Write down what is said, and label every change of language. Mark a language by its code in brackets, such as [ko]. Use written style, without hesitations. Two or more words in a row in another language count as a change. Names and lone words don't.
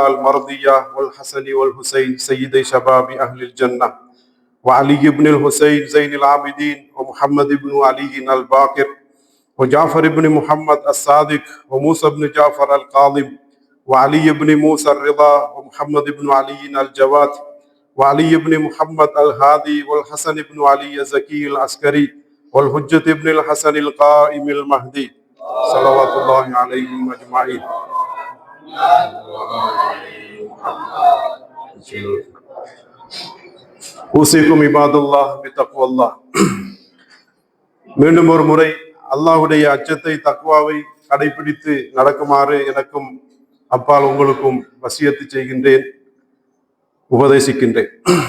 [ar] المرضية والحسن والحسين سيدي شباب أهل الجنة وعلي بن الحسين زين العابدين ومحمد بن علي الباقر وجعفر بن محمد الصادق وموسى بن جعفر القاضب وعلي بن موسى الرضا ومحمد بن علي الجواد وعلي بن محمد الهادي والحسن بن علي الزكي العسكري والحجة بن الحسن القائم المهدي صلوات الله عليهم أجمعين. أوصيكم عباد الله بتقوى الله. [ta] மீண்டும் ஒரு முறை அல்லாஹ்வுடைய அச்சத்தை தக்வாவை கடைபிடித்து நடக்குமாறு எனக்கும் அப்பால் உங்களுக்கும் வசியத்து செய்கின்றேன், உபதேசிக்கின்றேன்.